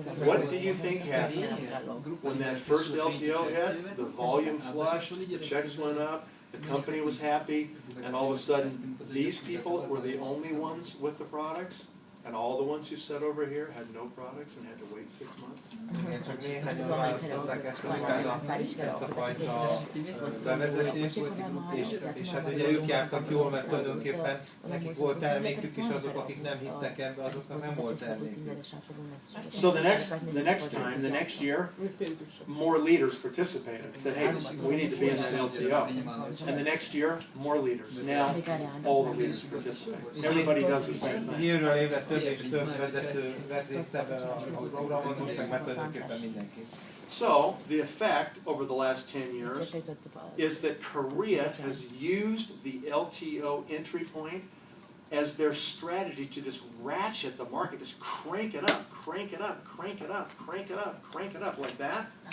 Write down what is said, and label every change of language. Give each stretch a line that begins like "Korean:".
English: What do you think happened when that first LTO hit? The volume flushed, the checks went up, the company was happy, and all of a sudden, these people were the only ones with the products, and all the ones who sat over here had no products and had to wait 6 months.
Hungarian: Igen, csak néhányan választották ezt a fajta bevezetést, és hát ugye ők jártak jól, mert tulajdonképpen nekik volt termékük is, azok, akik nem hittek ebbe, azoknak nem volt termékük.
English: So the next year, more leaders participated. Said, hey, we need to be in that LTO. And the next year, more leaders. Now, all the leaders participate. Everybody does the same thing.
Hungarian: Évről évre több és több vezető vett részt ebben a programon, most meg már tulajdonképpen mindenki.
English: So, the effect over the last 10 years is that Korea has used the LTO entry point as their strategy to just ratchet the market, just crank it up, crank it up, crank it up, crank it up, crank it up like that.